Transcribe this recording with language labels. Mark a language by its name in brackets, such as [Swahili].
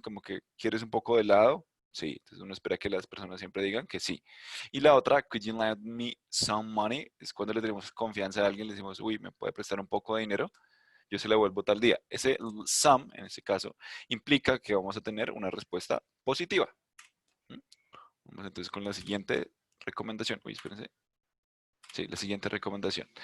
[Spanish] Como que quieres un poco de helado. Sí, entonces uno espera que las personas siempre digan que sí. [English] Y la otra, could you lend me some money? [Spanish] Es cuando le tenemos confianza a alguien, le decimos, uy, ¿me puede prestar un poco de dinero? Yo se la vuelvo tal día. Ese some, en ese caso, implica que vamos a tener una respuesta positiva. ¿Mm? Vamos entonces con la siguiente recomendación. Uy, espérense. Sí, la siguiente recomendación.